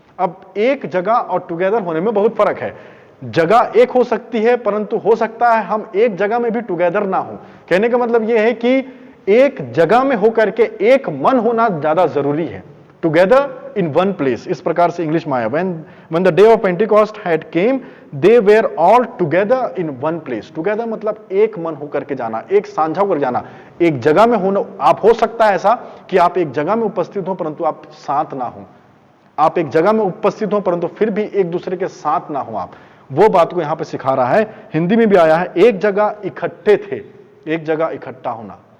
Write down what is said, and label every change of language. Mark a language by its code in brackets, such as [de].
[hi] अब एक जगह और टुगेदर होने में बहुत फर्क है। जगह एक हो सकती है, परंतु हो सकता है हम एक जगह में भी टुगेदर ना हो। कहने का मतलब यह है कि एक जगह में होकर के एक मन होना ज्यादा जरूरी है। [en] together in one place, [hi] इस प्रकार से इंग्लिश में आया। [en] when the day of Pentecost had came, they were all together in one place। [hi] Together मतलब एक मन होकर के जाना, एक साझा होकर जाना, एक जगह में होना। आप हो सकता है ऐसा कि आप एक जगह में उपस्थित हो परंतु आप साथ ना हो, आप एक जगह में उपस्थित हो परंतु फिर भी एक दूसरे के साथ ना हो। आप वो बात को यहां पे सिखा रहा है। हिंदी में भी आया है, एक जगह इकट्ठे थे, एक जगह इकट्ठा होना।